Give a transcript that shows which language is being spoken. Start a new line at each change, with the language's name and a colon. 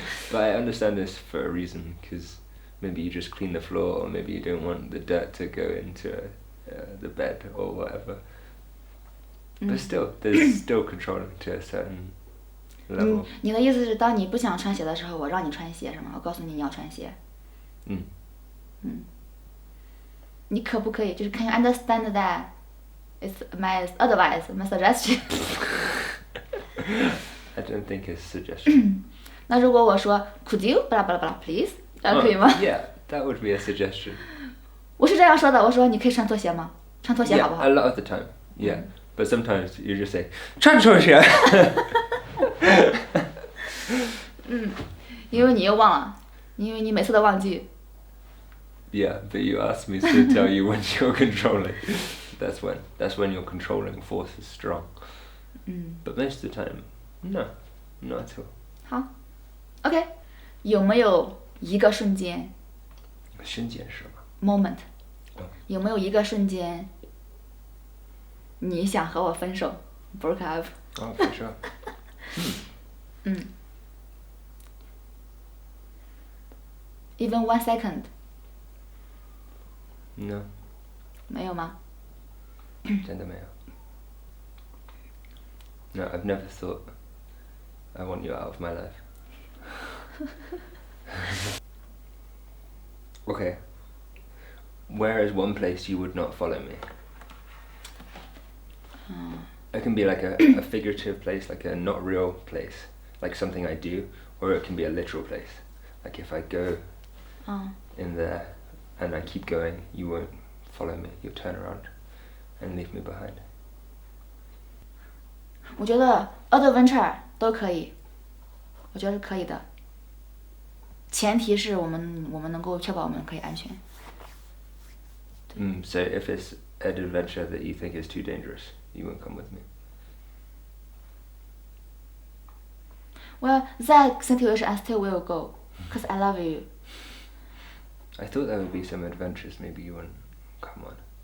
English: But I understand this for a reason, because maybe you just clean the floor, or maybe you don't want the dirt to go into the bed or whatever. But still, there's still controlling to a certain level.
Chinese: 你的意思是，当你不想穿鞋的时候，我让你穿鞋是吗？我告诉你你要穿鞋。你可不可以就是
English: Can you understand that? It's my advice, my suggestion. I don't think it's suggestion.
Chinese: 那如果我说
English: Could you blah blah blah please?
Chinese: 这样可以吗？
English: Yeah, that would be a suggestion.
Chinese: 我是这样说的，我说你可以穿拖鞋吗？穿拖鞋好不好？
English: Yeah, a lot of the time. Yeah, but sometimes you just say
Chinese: 穿拖鞋。因为你又忘了，因为你每次都忘记。
English: Yeah, but you asked me to tell you when you're controlling. That's when your controlling force is strong. But most of the time, no, not at all.
Chinese: 好 ，OK， 有没有一个瞬间瞬间是吗？Moment，有没有一个瞬间，你想和我分手 ？
English: Broke up。 for sure. Even 1 second。 No.
Chinese: 没有吗？真的没有。
English: No, I've never thought I want you out of my life. Okay. Where is one place you would not follow me? It can be like a figurative place, like a not real place, like something I do, or it can be a literal place. Like if I go in there and I keep going, you won't follow me. You'll turn around and leave me behind.
Chinese: 我觉得 adventure 都可以，我觉得是可以的。前提是我们能够确保我们可以安全。
English: So if it's an adventure that you think is too dangerous, you won't come with me. Well, that situation I still will go, cause I love you. I thought there would be some adventures maybe you wouldn't come on.